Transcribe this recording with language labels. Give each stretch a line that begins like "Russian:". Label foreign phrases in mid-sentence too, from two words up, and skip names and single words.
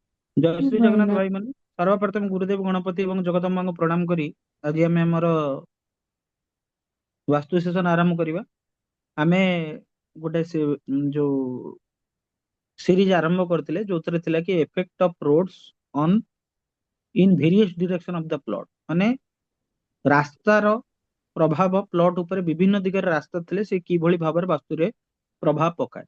Odia: ଜୟ ଶ୍ରୀ ଜଗନ୍ନାଥ ଭାଇନା। भाई ମାନେ ସର୍ବପ୍ରଥମ ଗୁରୁଦେବ ଗଣପତି ଏବଂ ଜଗଦମ୍ବାଙ୍କୁ ପ୍ରଣାମ କରି ଆଜି ଆମେ ଆମର ବାସ୍ତୁ ସେସନ ଆରମ୍ଭ କରିବା। ଆମେ ଗୋଟେ ଯୋଉ ସିରିଜ ଆରମ୍ଭ କରିଥିଲେ ଯୋଉଥିରେ ଥିଲା କି
English: effect of roads on in various direction of the plot,
Odia: ମାନେ ରାସ୍ତାର ପ୍ରଭାବ ପ୍ଲଟ ଉପରେ ବିଭିନ୍ନ ଦିଗରେ ରାସ୍ତା ଥିଲେ ସେ କିଭଳି ଭାବରେ ବାସ୍ତୁରେ ପ୍ରଭାବ ପକାଏ।